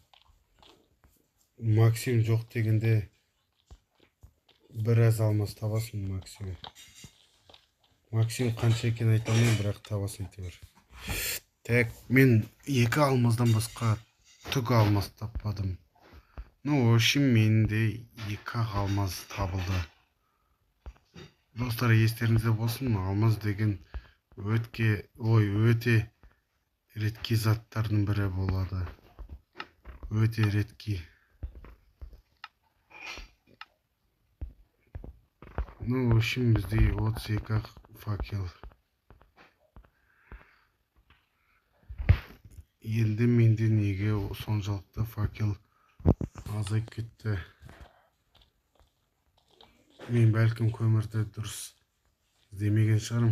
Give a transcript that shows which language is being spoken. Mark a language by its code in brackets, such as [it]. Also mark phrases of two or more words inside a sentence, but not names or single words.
[kk] Максимум жоқ дегенде біраз алмаз табасың максимум. Максимум қанша екенін айта алмаймын, бірақ табасың әйтеуір. Так, мен екі алмаздан басқа түк алмаз таппадым. [ru] Ну, в общем, [kk] менде екі-ақ алмаз табылды. Достар, естеріңізде болсын, алмаз деген өте редкий заттардың бірі болады. [ru] Өте редкий. Ну, в общем, [kk] бізде 32-ақ факел. Енді менде неге соншалықты факел азайып кетті? Мен бәлкім көмірді дұрыс іздемеген шығармын.